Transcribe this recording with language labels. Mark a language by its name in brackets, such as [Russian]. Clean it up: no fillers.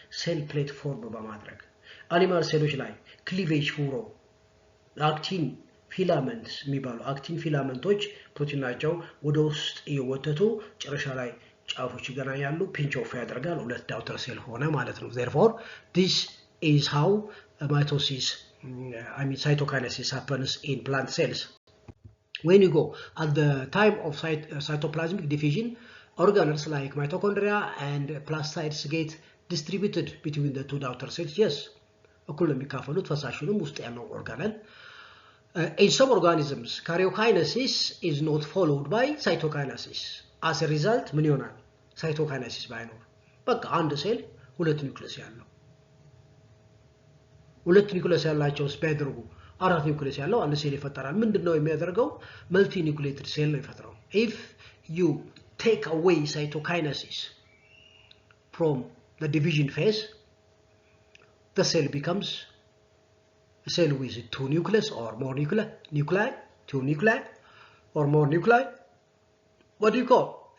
[Amharic] ሴል ፕሌት ፎርም በማድረግ አኒማል ሴሎች ላይ ክሊቬጅ ፉሮ አክቲን ፊላመንትስ የሚባሉ አክቲን ፊላመንቶች ፕሮቲን ናቸው። ወደ ውስጥ እየወተቱ ጨረሻ ላይ ጫፎች ይገናኛሉ። ፒንች ኦፍ ያደርጋል። ሁለት ዳውተር ሴል ሆነ ማለት ነው። [English] therefore this is how mitosis cytokinesis happens in plant cells. When you go at the time of cytoplasmic diffusion, organelles like mitochondria and plastids get distributed between the two daughter cells. Yes, [Amharic] እኩል የሚካፈሉት ፈሳሹንም ውስጥ ያለው ኦርጋነል። [English] In some organisms, karyokinesis is not followed by cytokinesis. As a result, [Amharic] ምን ይሆናል? ሳይቶካይነሲስ ባይኖር በቃ አንድ ሴል ሁለት ኒውክሊየስ ያለው ሁለት ኒውክሊየስ ያላቸው ቢያደርጉ አራት ኒውክሊየስ ያለው አንድ ሴል ይፈጠራል። ምንድነው የሚያደርገው? መልቲ ኒውክሊየትድ ሴል ነው ይፈጥራል። [English] if you take away cytokinesis from the division phase, the cell becomes a cell with two nucleus or more nuclei, two nuclei or more nuclei. What do you call?